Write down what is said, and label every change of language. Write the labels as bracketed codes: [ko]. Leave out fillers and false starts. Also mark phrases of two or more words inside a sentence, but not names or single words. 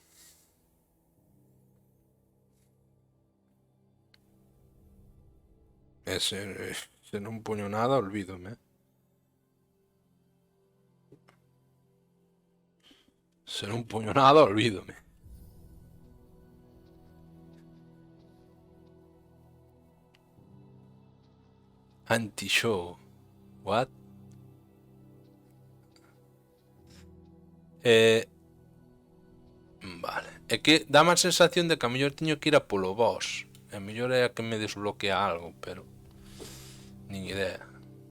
[gl] Se non poño nada, olvídome. Se non poño nada, olvídome. [en] Anti-show. What? [gl] Vale. É que dá má sensación de que a mellor teño que ir a polo boss. A mellor é a que me desbloquea algo, pero... Nin idea.